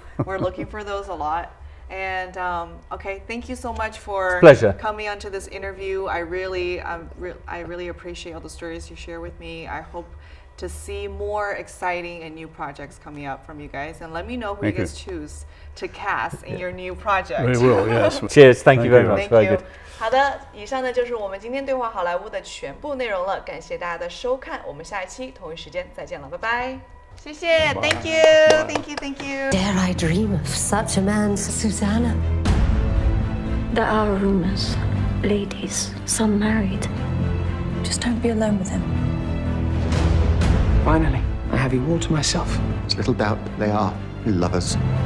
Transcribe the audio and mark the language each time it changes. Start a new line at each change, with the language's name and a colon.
English: We're looking for those a lot. And okay, thank you so much for coming onto this interview. I really appreciate all the stories you share with me. I hope to see more exciting and new projects coming up from you guys. And let me know who you guys choose to cast in your new project. We will, yes. Cheers, thank you very much. Very good.
Chinese: 好的，以上呢就是我们今天对话好莱坞的全部内容了，感谢大家的收看，我们下一期同一时间再见了，拜拜。谢谢 ，
English: Thank you。 Dare I dream of such a man, Susanna? There are rumors. Ladies, some married. Just don't be alone with him. Finally, I have you all to myself. There's little doubt that they are lovers.